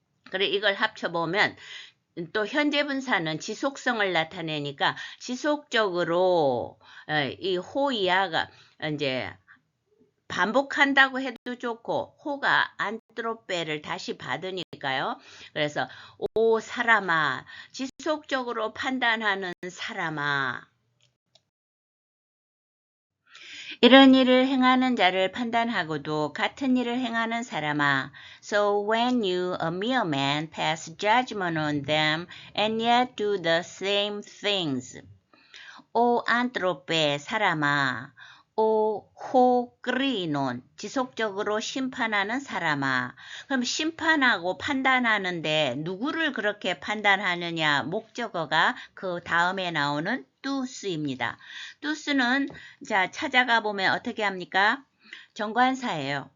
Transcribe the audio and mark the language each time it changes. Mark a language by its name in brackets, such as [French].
[Korean] 그래 이걸 합쳐보면 또 현재 분사는 지속성을 나타내니까 지속적으로 이 호이하가 이제 반복한다고 해도 좋고 호가 안트로페를 다시 받으니까요. 그래서 오 사람아 지속적으로 판단하는 사람아 이런 일을 행하는 자를 판단하고도 같은 일을 행하는 사람아. [English] So when you, a mere man, pass judgment on them and yet do the same things. [Korean] 오 안트로페 사람아. 오 호그리논 지속적으로 심판하는 사람아. 그럼 심판하고 판단하는데 누구를 그렇게 판단하느냐 목적어가 그 다음에 나오는 뚜스입니다. 뚜스는 자 찾아가 보면 어떻게 합니까? 정관사예요.